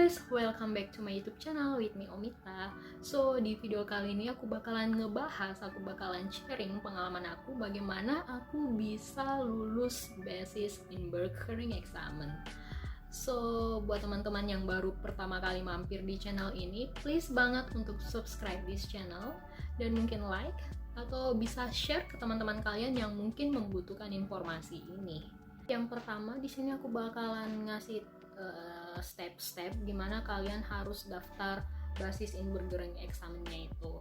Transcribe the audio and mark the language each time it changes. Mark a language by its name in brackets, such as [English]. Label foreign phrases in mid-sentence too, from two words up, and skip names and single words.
[English] welcome back to my YouTube channel with me Omita. [Indonesian] So di video kali ini aku bakalan sharing pengalaman aku bagaimana aku bisa lulus basis in Berkering examen. So buat teman-teman yang baru pertama kali mampir di channel ini, please banget untuk [English] subscribe this channel [Indonesian] dan mungkin like atau bisa share ke teman-teman kalian yang mungkin membutuhkan informasi ini. Yang pertama di sini aku bakalan ngasih step-step gimana kalian harus daftar basis in Berkering examennya itu.